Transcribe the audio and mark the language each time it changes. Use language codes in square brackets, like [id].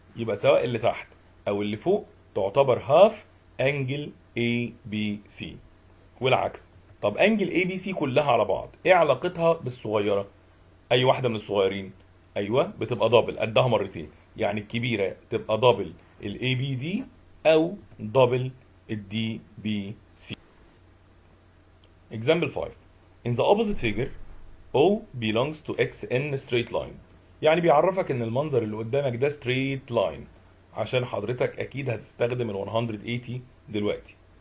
[ar] يبقى سواء اللي تحت او اللي فوق تعتبر هاف انجل اي بي سي، والعكس. طب انجل اي بي سي كلها على بعض ايه علاقتها بالصغيره؟ اي واحده من الصغيرين ايوه بتبقى دبل قدها مرتين، يعني الكبيره تبقى دبل الاي بي دي او دبل الدي بي سي. [en] Example 5. In the opposite figure O belongs to X in straight line. [ar] يعني بيعرفك ان المنظر اللي قدامك ده straight line، عشان حضرتك اكيد هتستخدم ال 180 دلوقتي.